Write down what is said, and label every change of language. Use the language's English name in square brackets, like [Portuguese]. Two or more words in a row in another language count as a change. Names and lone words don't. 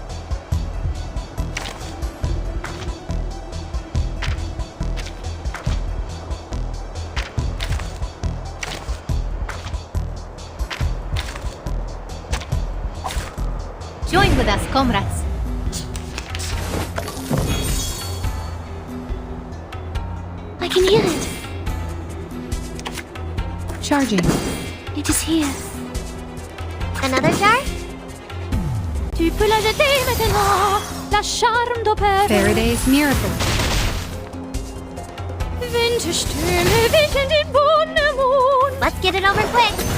[English] Join with us, comrades. I can hear it. Charging. It is here. Another jar? [French] Tu peux la jeter maintenant, la charme d'opère. [English] Faraday's miracle. [German] Winter Stürme wischen den Boden am Mond. [English] Let's get it over quick.